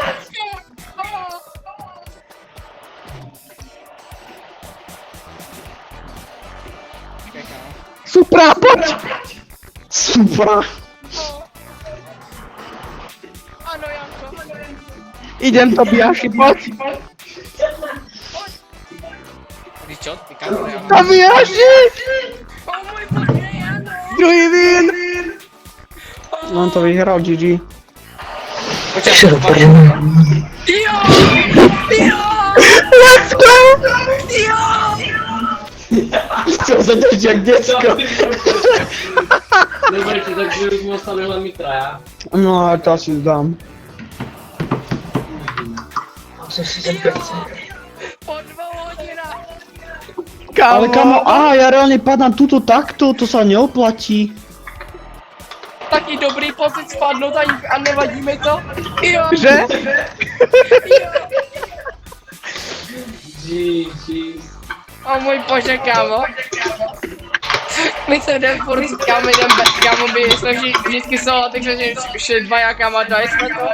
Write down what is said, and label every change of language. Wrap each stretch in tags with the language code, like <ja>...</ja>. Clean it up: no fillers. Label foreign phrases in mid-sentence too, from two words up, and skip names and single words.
<cs>Počkej, kámo.</cs> <sk>Supra, poď! Supra.</sk> <cs>Ano, Janko.</cs> <sk>Idem, Tobiaši, poď! Ty čo, ty kámo, Janko. Tobiaši!</sk> <cs>O můj bože, ano. Druhý vín!</cs> <sk>On to vyhral, GG.</sk> <cs>Počkej, jo! Jo!</cs> <en>Let's go!</en> <cs>Jo!</cs> <sk>Chcel sa ťažiť jak decko. Dobre, tak sme ostali len my traja. No a to asi zdám. Po 2 hodinách. Ale kamo, aha, ja reálne padám tuto takto, to sa neoplatí. Taký dobrý pocit spadnout a nevadí mi to. Jo. Že?</sk> <cs>O můj bože, kámo. My se jdem furt, kámo, kámo, my jsme vždycky solo, takže šli 2 kámo, a dali jsme to.</cs>